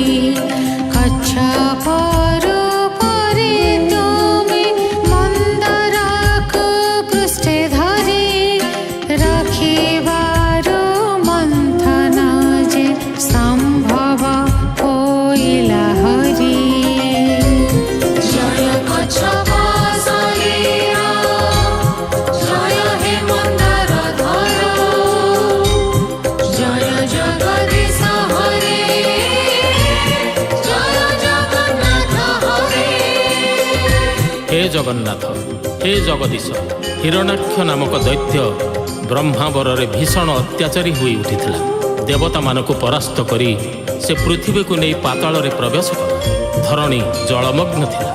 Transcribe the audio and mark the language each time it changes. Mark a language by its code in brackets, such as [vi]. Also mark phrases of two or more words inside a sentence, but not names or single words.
[or] କଚ୍ଛପ ରୂପରେ ତୁମେ ମନ୍ଦରକୁ ପୃଷ୍ଠେ ଧରି, ରଖିବାରୁ ମନ୍ଥନ ଯେ ସମ୍ଭବ ହୋଇଲା ହରି। ଜୟ କଚ୍ଛପ ଶରୀର, ଜୟ ହେ ମନ୍ଦର ଧର, ଜୟ ଜଗଦୀଶ ହରେ, ଜୟ ଜଗନ୍ନାଥ ହରେ। ହେ ଜଗନ୍ନାଥ, ହେ ଜଗଦୀଶ, ହିରଣାକ୍ଷ ନାମକ ଦୈତ୍ୟ ବ୍ରହ୍ମାବରରେ ଭୀଷଣ ଅତ୍ୟାଚାରୀ ହୋଇ ଉଠିଥିଲା। ଦେବତାମାନଙ୍କୁ ପରାସ୍ତ କରି ସେ ପୃଥିବୀକୁ ନେଇ ପାତାଳରେ ପ୍ରବେଶ କଲା। ଧରଣୀ ଜଳମଗ୍ନ ଥିଲା।